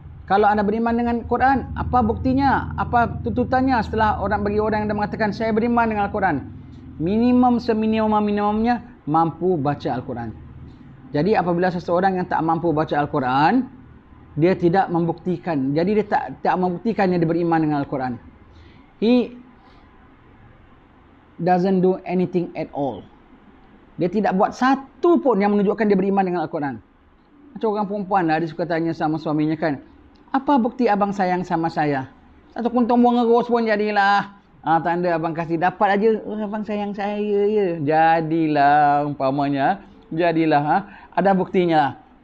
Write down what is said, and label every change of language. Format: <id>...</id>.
<ms>Kalau anda beriman dengan Quran, apa buktinya? Apa tuntutannya setelah bagi orang yang mengatakan saya beriman dengan Al-Quran? Minimum seminimum-minimumnya mampu baca Al-Quran. Jadi apabila seseorang yang tak mampu baca Al-Quran, dia tidak membuktikan. Jadi dia tak membuktikannya dia beriman dengan Al-Quran.</ms> <en>He doesn't do anything at all.</en> <ms>Dia tidak buat satu pun yang menunjukkan dia beriman dengan Al-Quran. Macam orang perempuan lah, dia suka tanya sama suaminya kan, apa bukti abang sayang sama saya? Satu kuntung bunga ros pun jadilah. Tanda abang kasih dapat aja, abang sayang saya ya. Jadilah umpamanya, jadilah. Ada buktinya.</ms>